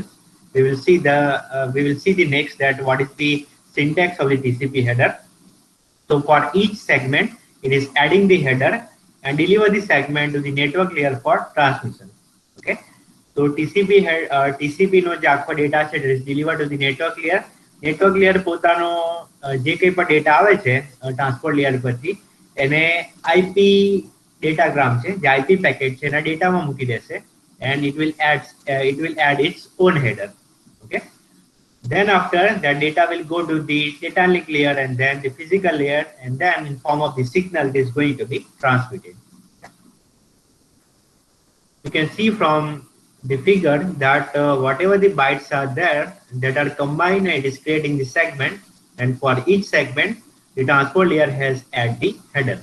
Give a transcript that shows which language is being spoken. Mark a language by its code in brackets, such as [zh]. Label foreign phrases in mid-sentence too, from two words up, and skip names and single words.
[en] We will see the next that what is the syntax of the TCP header. So for each segment, it is adding the header and deliver the segment to the network layer for transmission. Okay. So TCP [gu] no જે આખો ડેટા છે [en] it is delivered to the network layer. Network layer [gu] પોતાનો જે કંઈ પણ ડેટા આવે છે [en] transport layer [gu] પરથી એને [en] IP datagram [gu] છે જે [en] IP packet [gu] છે એના ડેટામાં મૂકી દેશે [en] and it will add its own header. Okay. Then after that data will go to the data link layer and then the physical layer and then in form of the signal it is going to be transmitted. You can see from the figure that whatever the bytes are there that are combined and it is creating the segment, and for each segment the transport layer has add the header.